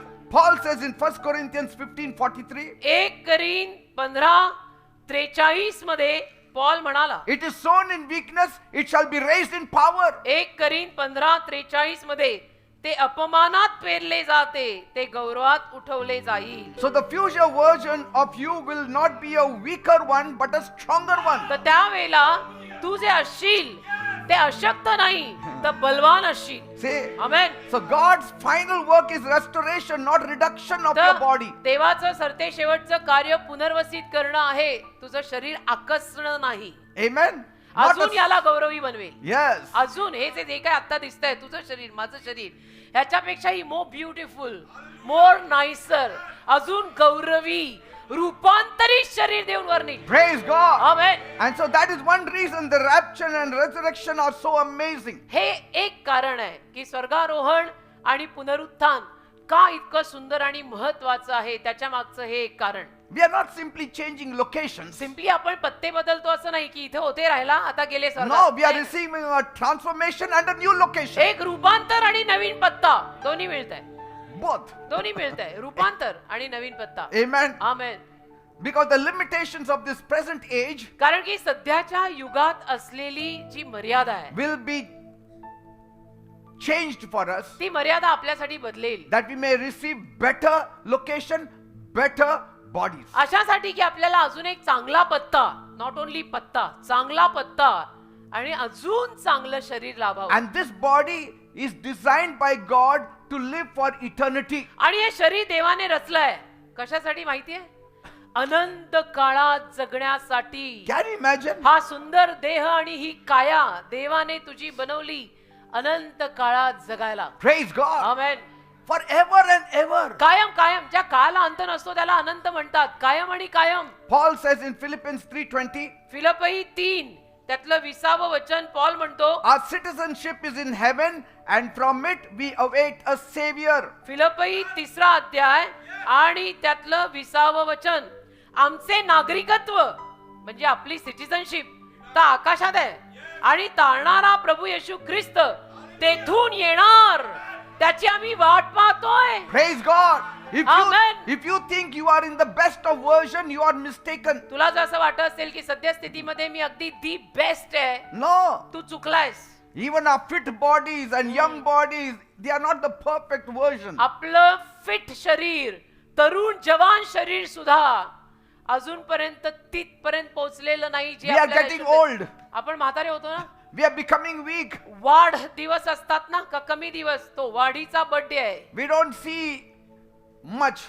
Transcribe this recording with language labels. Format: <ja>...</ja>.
<en>Paul says in 1 Corinthians 15:43,</en> <mr>1 करीन 15:43 मध्ये Paul म्हणाला,</mr> <en>it is sown in weakness, it shall be raised in power.</en> <mr>1 करीन 15:43 मध्ये ते अपमानात पेरले जाते ते गौरवात उठवले जाईल.</mr> <en>So the future version of you will not be a weaker one but a stronger one.</en> <mr>तर त्यावेळेला तू जे असशील ते अशक्त नाही तर बलवान असशील.</mr> <en>See?</en> <mr>Amen.</mr> <en>So God's final work is restoration, not reduction of your body.</en> <mr>देवाचं सरते शेवटचं कार्य पुनर्वसित करणं आहे, तुझं शरीर आकसणं नाही.</mr> <en>Amen? Not</en> <mr>अजून याला गौरवी बनवेल.</mr> <en>Yes.</en> <mr>अजून हे जे काय आता दिसतंय तुझं शरीर माझं शरीर ह्याच्यापेक्षाही</mr> <en>more beautiful more nicer</en> <mr>अजून गौरवी रूपांतरित शरीर देऊन वरणी.</mr> <en>Praise God.</en> <mr>Amen.</mr> <en>And so that is one reason the rapture and resurrection are so amazing.</en> <mr>हे एक कारण आहे की स्वर्गारोहण आणि पुनरुत्थान का इतकं सुंदर आणि महत्वाचं आहे, त्याच्या मागचं हे एक कारण.</mr> <en>We are not simply changing locations.</en> <mr>Simply आपण पत्ते बदलतो असं नाही की इथे होते राहिला आता गेले</mr> <en>No,</en> <mr>स्वर्गात.</mr> <en>we are receiving a transformation and a new location.</en> <mr>एक रूपांतर आणि नवीन पत्ता दोन्ही मिळतंय.</mr> <en>Both.</en> <mr>दोन्ही मिळतंय, रूपांतर आणि नवीन पत्ता.</mr> <en>Amen.</en> <mr>Amen.</mr> <en>Because the limitations of this present age</en> <mr>कारण की सध्याच्या युगात असलेली जी मर्यादा आहे</mr> <en>will be changed for us,</en> <mr>ती मर्यादा आपल्यासाठी बदलेल.</mr> <en>that we may receive better location, better bodies.</en> <mr>अशासाठी की आपल्याला अजून एक चांगला पत्ता,</mr> <en>not only</en> <mr>पत्ता, चांगला पत्ता आणि अजून चांगलं शरीर लाभावं.</mr> <en>And this body is designed by God to live for eternity.</en> <mr>आणि हे शरीर देवाने रचलंय कशासाठी माहितीये? अनंत काळात जगण्यासाठी.</mr> <en>Can you imagine?</en> <mr>हा सुंदर देह आणि ही काया देवाने तुझी बनवली अनंत काळात जगायला.</mr> <en>Praise God.</en> <mr>Amen.</mr> <en>Forever and ever.</en> <mr>कायम कायम, ज्या काळाला अंत नसतो त्याला अनंत म्हणतात. कायम आणि कायम.</mr> <en>Paul says in Philippians 3:20,</en> <mr>फिलिप्पी 3 त्यातलं 20व वचन पॉल म्हणतो,</mr> <en>our citizenship is in heaven and from it we await a savior.</en> <mr>फिलिप्पी 3रा अध्याय आणि त्यातलं 20व वचन, आमचे नागरिकत्व म्हणजे आपली सिटिझनशिप तर आकाशात आहे आणि तारणारा प्रभू येशू ख्रिस्त तेथून येणार त्याची आम्ही वाट पाहतोय.</mr> <en>Praise God. Amen. If you think you are in the best of version, you are mistaken.</en> <mr>तुला जर असं वाटत असेल की सध्या स्थितीमध्ये मी अगदी</mr> <en>the best</en> <mr>आहे,</mr> <en>No.</en> <mr>Tu चुकलायस.</mr> <en>Even our fit bodies and young bodies, they are not the perfect version.</en> <mr>आपलं फिट शरीर, तरुण जवान शरीर सुद्धा अजूनपर्यंत तिथपर्यंत पोहोचलेलं नाही जे</mr> <en>We are</en> <mr>आपल्याला</mr> <en>getting</en> <mr>आयुष्यात-</mr> <en>old.</en> <mr>आपण म्हातारे होतो ना,</mr> <en>We are becoming weak.</en> <mr>वाढ दिवस असतात ना का कमी दिवस, तो वाढीचा बर्थडे आहे.</mr> <en>We don't see much.</en>